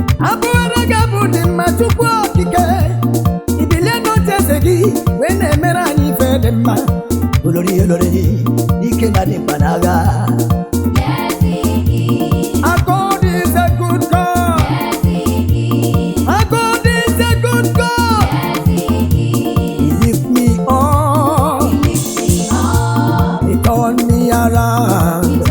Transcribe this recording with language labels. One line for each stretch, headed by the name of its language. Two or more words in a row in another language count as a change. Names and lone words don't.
Igbo: Abụghara gị abụ dị mma, Chukwu Okike. Ị bilie n'oche eze gị, wee na-emere anyị ife dị mma. Olori, olori, ike na dị mkpa n'agha.
English: Yes, he is. Our God is a good God. Yes, he is. Our God is a good God. Yes, he is. He lift me up. He lifts He turned me around.